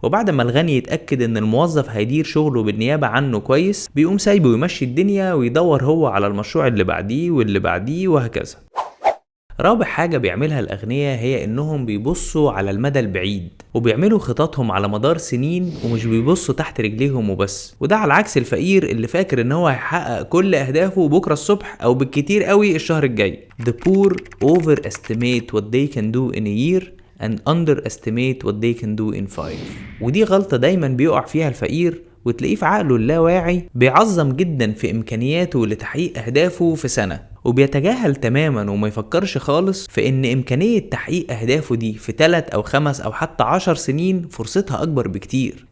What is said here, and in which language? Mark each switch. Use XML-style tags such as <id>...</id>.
<ar>وبعد ما الغني يتأكد ان الموظف هيدير شغله بالنيابة عنه كويس، بيقوم سايبه ويمشي الدنيا ويدور هو على المشروع اللي بعديه واللي بعديه وهكذا. رابع حاجة بيعملها الأغنياء هي إنهم بيبصوا على المدى البعيد وبيعملوا خططهم على مدار سنين ومش بيبصوا تحت رجليهم وبس، وده على عكس الفقير اللي فاكر إن هو هيحقق كل أهدافه بكرة الصبح أو بالكتير قوي الشهر الجاي.</ar> <en>The poor overestimate what they can do in a year and underestimate what they can do in 5.</en> <ar>ودي غلطة دايما بيقع فيها الفقير، وتلاقيه في عقله اللاواعي بيعظم جدا في إمكانياته لتحقيق أهدافه في سنة، وبيتجاهل تماما وما يفكرش خالص في إن إمكانية تحقيق أهدافه دي في 3 أو 5 أو حتى 10 سنين فرصتها أكبر بكتير.</ar>